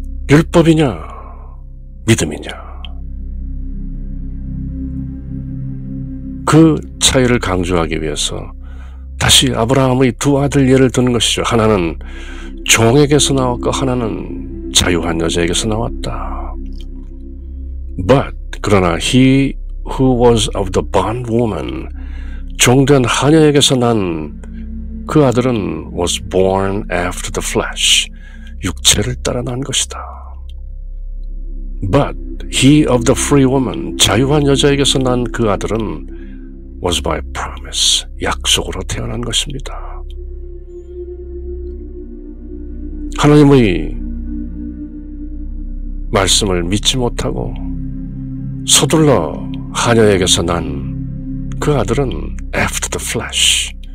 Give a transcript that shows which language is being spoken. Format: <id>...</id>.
<ko>율법이냐, 믿음이냐. 그 차이를 강조하기 위해서 다시 아브라함의 두 아들 예를 드는 것이죠. 하나는 종에게서 나왔고 하나는 자유한 여자에게서 나왔다.</ko> <en>But</en> <ko>그러나</ko> <en>he who was of the bondwoman,</en> <ko>종된 하녀에게서 난 그 아들은</ko> <en>was born after the flesh,</en> <ko>육체를 따라 난 것이다.</ko> <en>But he of the free woman,</en> <ko>자유한 여자에게서 난 그 아들은</ko> <en>was by promise,</en> <ko>약속으로 태어난 것입니다. 하나님의 말씀을 믿지 못하고 서둘러 하녀에게서 난 그 아들은</ko> <en>after the flesh,</en>